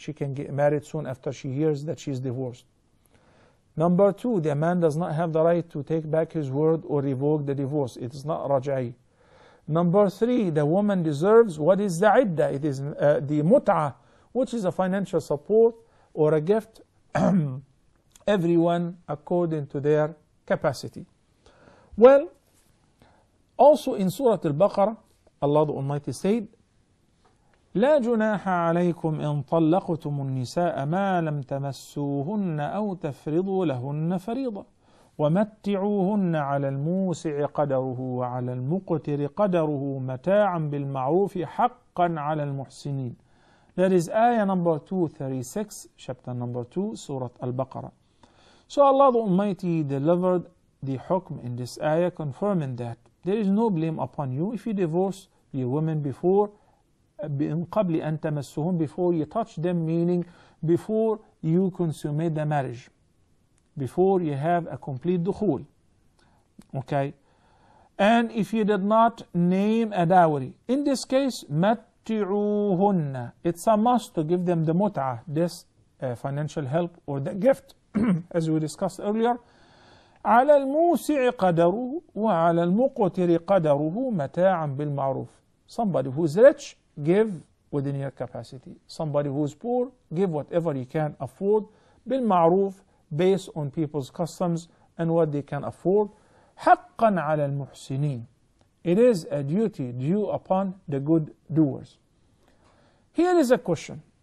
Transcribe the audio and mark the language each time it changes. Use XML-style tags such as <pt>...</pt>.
<en>She can get married soon after she hears that she is divorced. Number two, the man does not have the right to take back his word or revoke the divorce. It is not raj'i. Number three, the woman deserves what is the iddah. It is the mut'ah, which is a financial support or a gift, everyone according to their capacity. Well, also in Surah Al-Baqarah, Allah the Almighty said,</en> <ar>لا جناح عليكم إن طلقتم النساء ما لم تمسوهن أو تفرضوا لهن فريضة ومتعوهن على الموسع قدره وعلى المقتر قدره متاعا بالمعروف حقا على المحسنين.</ar> <en>That is ayah number 236, chapter number 2, Surah Al-Baqarah. So Allah the Almighty delivered the hukm in this ayah, confirming that there is no blame upon you if you divorce your women before</en> <ar>قبل أن تمسهم,</ar> <en>before you touch them, meaning before you consummate the marriage, before you have a complete dukhul. Okay? And if you did not name a dowry, in this case,</en> <ar>متعوهن,</ar> <en>it's a must to give them the mut'ah, this financial help or the gift, as we discussed earlier.</en> <ar>على الموسع قدره وعلى المقتر قدره متاعا بالمعروف.</ar> <en>Somebody who is rich, give within your capacity. Somebody who is poor, give whatever you can afford,</en> <ar>بالمعروف,</ar> <en>based on people's customs and what they can afford.</en> <ar>حقا على المحسنين.</ar> <en>It is a duty due upon the good doers. Here is a question.</en>